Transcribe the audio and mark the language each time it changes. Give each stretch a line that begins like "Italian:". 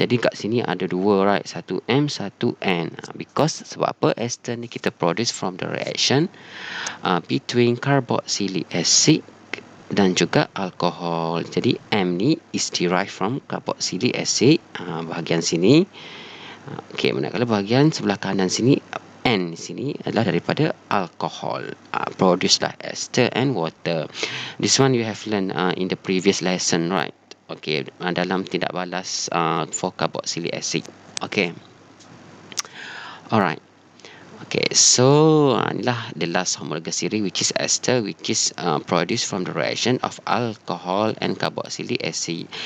Malay: Jadi kat sini ada dua,
English: right?
Malay: Satu M, satu N.
English: Because
Malay: sebab apa? Ester ni kita
English: produce from the reaction between carboxylic acid
Malay: dan juga alkohol. Jadi M ni
English: is derived from carboxylic acid,
Malay: bahagian sini. Okay, manakala bahagian sebelah kanan sini, N sini adalah daripada alkohol.
English: Produce lah ester and water. This one you have learned in the previous lesson, right? Okay,
Malay: dalam tindak balas
English: for carboxylic acid. Okay. Alright. Okay, so inilah the last homologous series, which is ester, which is produced from the reaction of alcohol and carboxylic acid.